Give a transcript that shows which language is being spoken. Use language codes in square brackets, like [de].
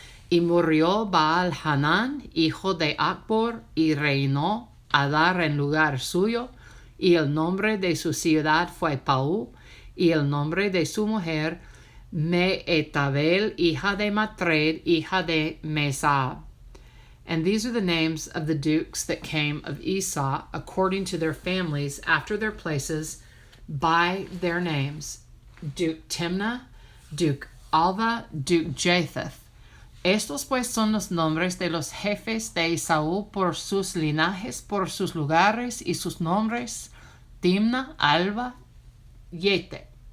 [es] Y murió Baal-Hanan, hijo de Achbor, y reinó Hadar en lugar suyo, y el nombre de su ciudad fue Pau, y el nombre de su mujer Mehetabel, hija de Matred, hija de Mesab. [en] And these are the names of the dukes that came of Esau, according to their families, after their places, by their names: Duke Timnah, Duke Alva, Duke Japheth. [es] Estos pues son los nombres de los jefes de Esaú por sus linajes, por sus lugares y sus nombres: Timnah, Alva, Jete.